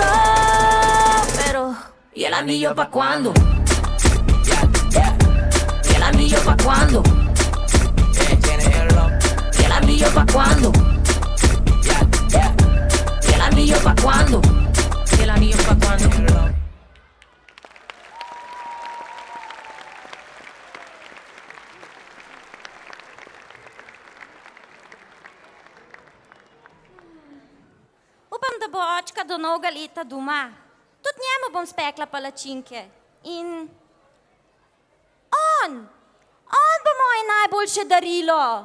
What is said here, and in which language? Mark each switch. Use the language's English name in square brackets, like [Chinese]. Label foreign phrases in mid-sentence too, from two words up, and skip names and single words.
[Spanish] Pero, ¿y el anillo pa' cuándo? ¿Y el anillo pa' cuándo? ¿Y el anillo pa' cuándo? ¿Y el anillo pa' cuándo? ¿Y el anillo pa' cuándo? [Slovenian] Upam, da bo očka do novega leta doma. Tudi njemu bom spekla palačinke. In on bo moje najboljše darilo.